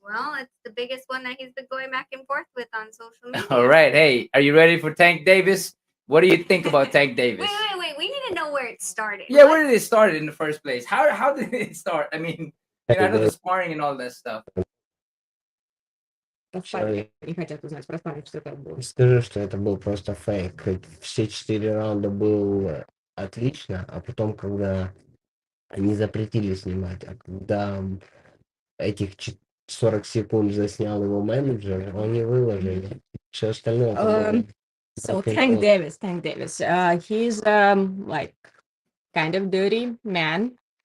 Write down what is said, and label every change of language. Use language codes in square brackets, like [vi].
[en] Well, it's the biggest one that he's been going back and forth with on social media. All right. Hey, are you ready for Tank Davis? What do you think about Tank Davis? Wait. We need to know where it started. Yeah, where did it start in the first place? How did it start? I mean, I know the sparring and all that stuff. [ru] Скажи, что это был просто фейк. Все 4 раунда был отлично, а потом, когда они запретили снимать, а когда этих 40 секунд заснял его менеджер, они выложили. Все остальное... [en] So Tank Davis, he's like kind of dirty man.